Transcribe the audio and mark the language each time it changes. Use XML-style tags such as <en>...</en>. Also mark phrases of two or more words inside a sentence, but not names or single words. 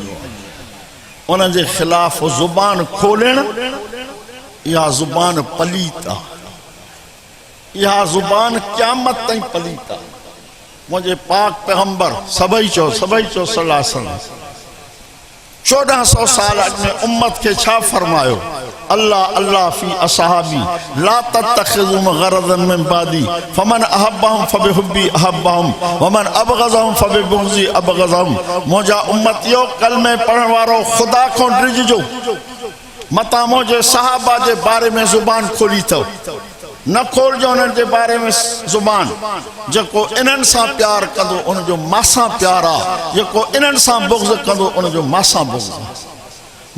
<sd>उन जे ख़िलाफ़ ज़ुबान खोलण इहा ज़ुबान पलीत आहे, इहा ज़ुबान क़यामत ताईं पलीत आहे। मुंहिंजे पाक पैगंबर सभई चो</sd> <ar>صلى الله عليه وسلم</ar> <sd>1400 साल में उम्मत के छा फरमायो,</sd> <ar>الله الله في أصحابي لا تتخذوهم غرضا من بعدي فمن أحبهم فبحبي أحبهم ومن أبغضهم فببغضي أبغضهم.</ar> <sd>मुंहिंजा उम्मतियो कल में पढ़ण वारो खुदा को डिजो मता मुंहिंजे सहाबा जे बारे में ज़ुबान खोली अथव, न खोलजो उन्हनि जे बारे में ज़ुबान। जेको इन्हनि सां प्यार कंदो उनजो मासां प्यार आहे, जेको इन्हनि सां बुग़्ज़ कंदो उनजो मासां बुग़्ज़ आहे।</sd>